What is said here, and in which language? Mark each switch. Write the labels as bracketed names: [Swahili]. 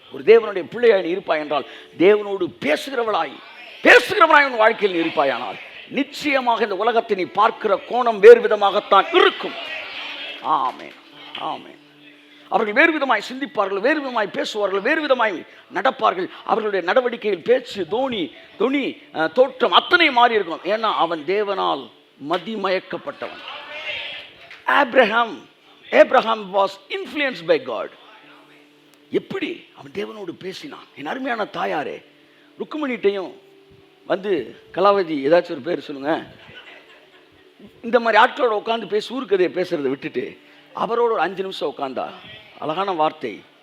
[Tamil] ஒரு தேவனுடைய பிள்ளையாய் நீ இருப்பாய் என்றால், தேவனோடு பேசுகிறவளாய் உன் வாழ்க்கையில் நீ இருப்பாயானால், நிச்சயமாக இந்த உலகத்தை நீ பார்க்கிற கோணம் வேறு விதமாகத்தான் இருக்கும். ஆமென். ஆமென். அவர்கள் வேறு விதமாய் சிந்திப்பார்கள், வேறு விதமாய் பேசுவார்கள், வேறு விதமாய் நடப்பார்கள். அவர்களுடைய நடவடிக்கையில் பேச்சு, தொனி, தோற்றம் அத்தனை மாறி இருக்கும். ஏன்னா அவன் தேவனால் மதிமயக்கப்பட்டவன். [English] Abraham was influenced by God. [Tamil] எப்படி அவன் தேவனோடு பேசினான். என் அருமையான தாயாரே, ருக்குமணிட்டையும் வந்து கலாவதி ஏதாச்சும் ஒரு பேர் சொல்லுங்க, இந்த மாதிரி ஆட்களோட உட்காந்து பேசி ஊருக்கதையை பேசுறதை விட்டுட்டு அவரோட ஒரு 5 நிமிஷம் உட்காந்தா. அழகான வார்த்தை.